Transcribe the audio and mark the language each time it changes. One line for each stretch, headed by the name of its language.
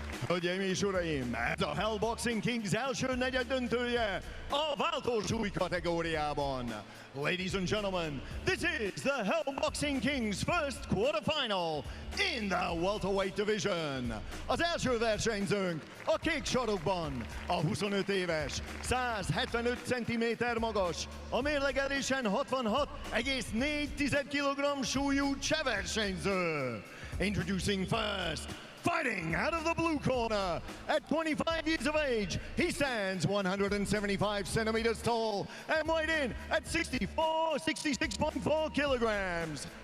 Hungarian: Hölgyeim és uraim, ez a Hell Boxing Kings első negyed döntője a váltósúly kategóriában.
English: Ladies and gentlemen, this is the Hell Boxing Kings first quarterfinal in the welterweight division.
Hungarian: Az első versenyzőnk a kék sarokban, a 25 éves, 175 cm magas, a mérlegelésen 66,4 kg súlyú cseh versenyző.
English: Introducing first, fighting out of the blue corner, at 25 years of age, he stands 175 centimeters tall and weighed in at 66.4 kilograms.